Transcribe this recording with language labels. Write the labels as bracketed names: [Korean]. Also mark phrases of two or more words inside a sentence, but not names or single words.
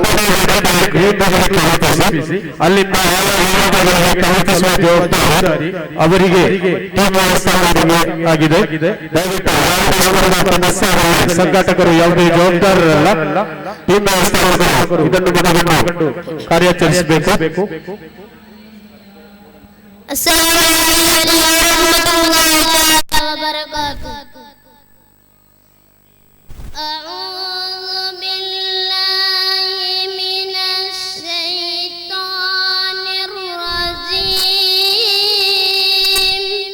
[Kannada] ಅಲ್ಲಿಂದ ಜವಾಬ್ದಾರಿ ಅವರಿಗೆ ಆಗಿದೆ. ದಯವಿಟ್ಟು ಸಂಘಟಕರು ಯಾವುದೇ ಜವಾಬ್ದಾರರಲ್ಲ, ಟೀಮ್ ಇದನ್ನು ಮನಗಂಡು ಕಾರ್ಯಾಚರಿಸಬೇಕು. [Arabic] السلام عليكم ورحمة الله وبركاته. أعوذ بالله من الشيطان الرجيم.